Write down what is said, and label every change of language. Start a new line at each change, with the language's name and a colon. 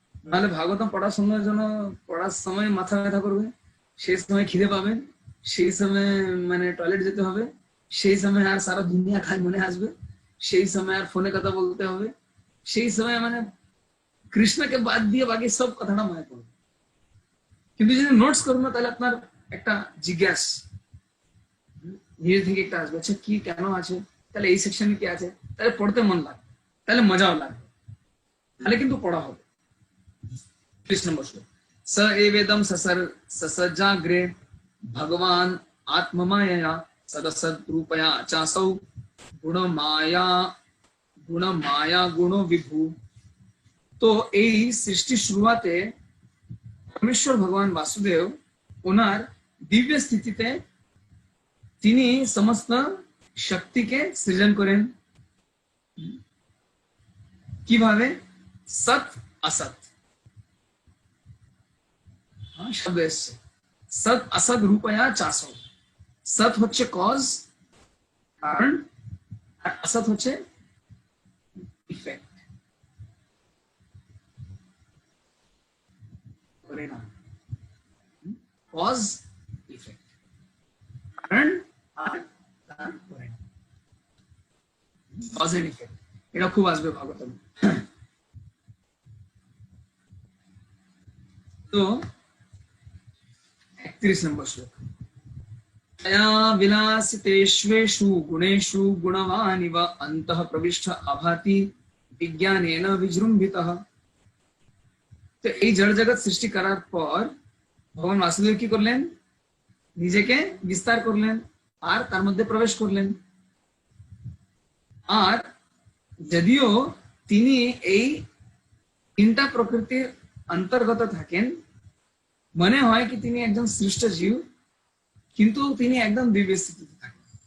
Bangla: নাহলে ভাগবতম পড়ার সময় মাথা ব্যথা করবে, সেই সময় খিদে পাবেন, সেই সময় মানে টয়লেট যেতে হবে, সেই সময় আর সারা দুনিয়া খায় মনে আসবে, সেই সময় আর ফোনে কথা বলতে হবে, সেই সময় মানে কৃষ্ণকে বাদ দিয়ে বাকি সব কথাটা মনে পড়বে। কিন্তু যদি নোটস করুন না তাহলে আপনার একটা জিজ্ঞাস নিজে থেকে একটা আসবে, আচ্ছা কি কেন আছে, তাহলে এই সেকশনে কি আছে, তাহলে পড়তে মন লাগবে, তাহলে মজাও লাগবে, তাহলে কিন্তু পড়া হবে। 30 নম্বর শ্লোক,
Sanskrit: स एवेदं ससजाग्रे भगवान आत्ममायया सदसद्रूपया चासौ गुणमाया गुणो विभू।
Bangla: তো এই সৃষ্টির শুরুতে পরমেশ্বর ভগবান বাসুদেব ওনার দিব্য স্থিতিতে তিনি সমস্ত শক্তিকে সৃজন করেন। কিভাবে? সৎ असत শব্দ এসছে, সৎ असत রূপয়া চাসৌ। সৎ হচ্ছে কজ কারণ, আর असत হচ্ছে ইফেক্ট পরিণাম। কজ ইফেক্ট, কারণ আর তার পরিণাম, কজ এন্ড ইফেক্ট, এটা খুব আসবে ভাগবতম। তো 31 নম্বর শ্লোক,
Sanskrit: तया विलासितेष्वेषु गुणेषु गुणवानिव अन्तः प्रविष्ट अभाति विज्ञानेन विजृम्भितः।
Bangla: তো এই জড় জগৎ সৃষ্টি করার পর ভগবান বাসুদেব কি করলেন? নিজেকে বিস্তার করলেন আর তার মধ্যে প্রবেশ করলেন। আর যদিও তিনি এই তিনটা প্রকৃতির অন্তর্গত থাকেন, মনে হয় কি তিনি একজন সৃষ্ট জীব, কিন্তু তিনি একদম দিব্য স্থিতিতে থাকেন।